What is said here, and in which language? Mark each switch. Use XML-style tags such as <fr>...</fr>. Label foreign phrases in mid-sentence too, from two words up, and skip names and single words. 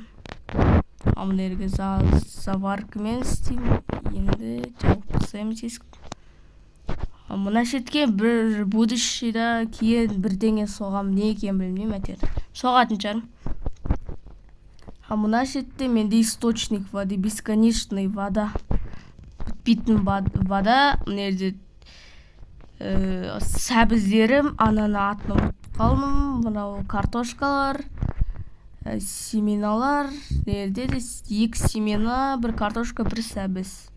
<kk>Мына жерге заваркамен істеймін. Енді жауып тастаймыз есік. Мына шетке бір будущийда кейін бірдеңе соғам, не екен білмеймін әйтеуір. Соғатын шығармын. Мына шетте менде</kk> <ru>источник воды, бесконечный вода.</ru> <kk>Бітпейтін вода. Мына жерде сәбіздерім, ананы атын ұмытып қалдым. Мынау картошкалар, семеналар. Нерде де 2 семена, 1 картошка, 1 сәбіз.</kk>